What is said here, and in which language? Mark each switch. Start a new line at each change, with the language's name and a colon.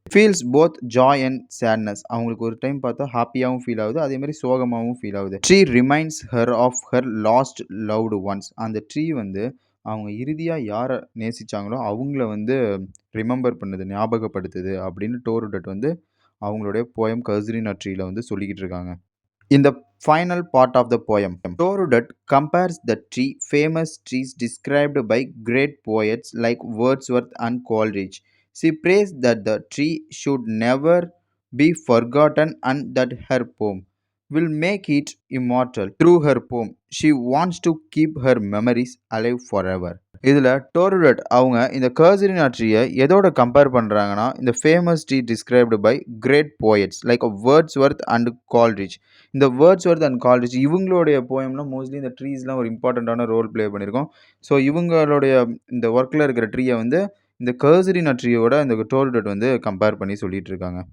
English: Feels both joy and sadness.
Tamil: அவங்களுக்கு ஒரு time பார்த்தா ஹாப்பியாகவும் ஃபீல் ஆகுது, அதே மாதிரி சோகமாகவும் ஃபீல் ஆகுது.
English: Tree reminds her of her lost loved ones.
Tamil: அந்த ட்ரீ வந்து அவங்க இறுதியாக யாரை நேசித்தாங்களோ அவங்கள வந்து ரிமெம்பர் பண்ணுது, ஞாபகப்படுத்துது அப்படின்னு டோருடட் வந்து அவங்களுடைய போயம் கசுரினா ட்ரீல வந்து சொல்லிக்கிட்டு இருக்காங்க.
English: In the final part of the poem, Torudutt compares the famous trees described by great poets like Wordsworth and Coleridge. She prays that the tree should never be forgotten and that her poem will make it immortal. Through her poem, she wants to keep her memories alive forever.
Tamil: இதில் டோருடட் அவங்க இந்த கசுரினா ட்ரீயை எதோட compare பண்ணுறாங்கன்னா இந்த
English: Famous tree described by great poets like Wordsworth and Coleridge.
Tamil: இந்த Wordsworth and Coleridge இவங்களுடைய போயம்லாம் mostly இந்த ட்ரீஸ்லாம் ஒரு இம்பார்ட்டண்ட்டான ரோல் ப்ளே பண்ணியிருக்கோம். ஸோ இவங்களுடைய இந்த ஒர்க்கில் இருக்கிற ட்ரீயை வந்து இந்த கசுரினா ட்ரீயோட இந்த டோருடட் வந்து கம்பேர் பண்ணி சொல்லிட்டு இருக்காங்க.